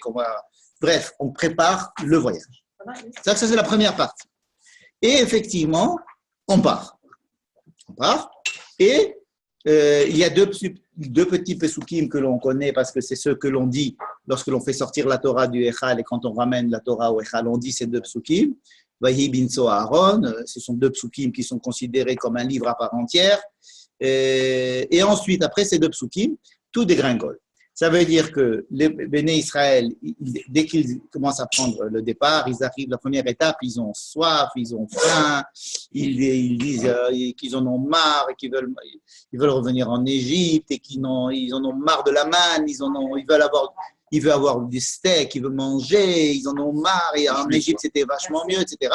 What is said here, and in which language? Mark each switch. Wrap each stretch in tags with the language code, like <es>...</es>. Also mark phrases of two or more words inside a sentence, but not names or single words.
<fr>Bref, on prépare le voyage. Ça, c'est la première partie. Et effectivement, on part. Et il y a deux petits pesukim que l'on connaît parce que c'est ceux que l'on dit lorsque l'on fait sortir la Torah du Echal et quand on ramène la Torah au Echal, on dit ces deux pesukim.</fr> <he>ויהי בנסע הארון,</he> <fr>ce sont deux pesukim qui sont considérés comme un livre à part entière. Et ensuite, après ces deux pesukim, tout dégringole. Ça veut dire que les Béné Israël, dès qu'ils commencent à prendre le départ, ils arrivent, la première étape, ils ont soif, ils ont faim, ils disent qu'ils en ont marre et qu'ils veulent revenir en Égypte et ils en ont marre de la manne, ils veulent avoir du steak, ils veulent manger, ils en ont marre et en Égypte c'était vachement mieux, etc.</fr>